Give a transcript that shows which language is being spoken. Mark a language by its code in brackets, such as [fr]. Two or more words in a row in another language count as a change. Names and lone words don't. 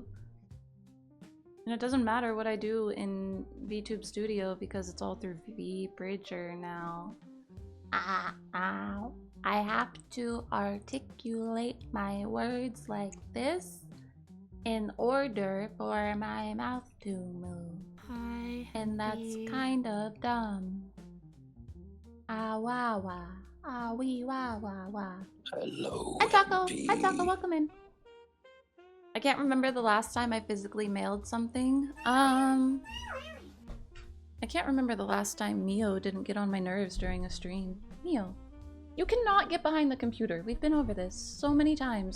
[en] And it doesn't matter what I do in VTube Studio because it's all through VBridger now. Ow. I have to articulate my words like this in order for my mouth to move. Hi. And that's kind of dumb. Ah wah wah. Ah wee wah wah wah. Hello, Hi Taco! hempie. Hi Taco, welcome in. I can't remember the last time I physically mailed something. I can't remember the last time Mio didn't get on my nerves during a stream. Mio, you cannot get behind the computer. We've been over this so many times.